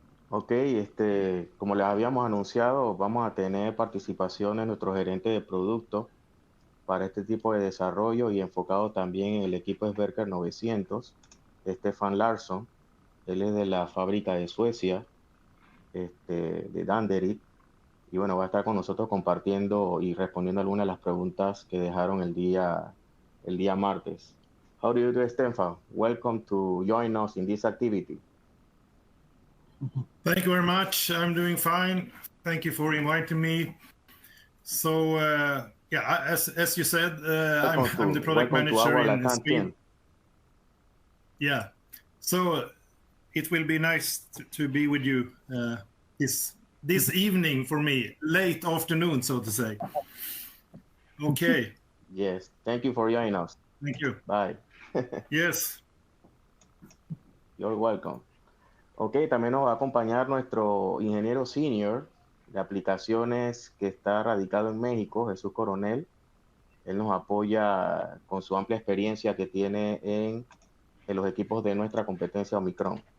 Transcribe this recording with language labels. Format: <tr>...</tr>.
<es>Ok, como les habíamos anunciado, vamos a tener participación de nuestro gerente de producto para este tipo de desarrollo y enfocado también en el equipo Sverker 900, Stefan Larsson. Él es de la fábrica de Suecia, de Danderyd. Y bueno, va a estar con nosotros compartiendo y respondiendo algunas de las preguntas que dejaron el día martes.</es> <en>How do you do, Stefan? Welcome to join us in this activity. Thank you very much. I'm doing fine. Thank you for inviting me. So, yeah, as you said, I'm the product manager in Spain. Yeah. So it will be nice to be with you this evening for me, late afternoon, so to say. Okay. Yes. Thank you for joining us. Thank you. Bye. Yes. You're welcome.</en> <es>Ok, también nos va a acompañar nuestro ingeniero senior de aplicaciones que está radicado en México, Jesús Coronel. Él nos apoya con su amplia experiencia que tiene en los equipos de nuestra competencia Omicron.</es>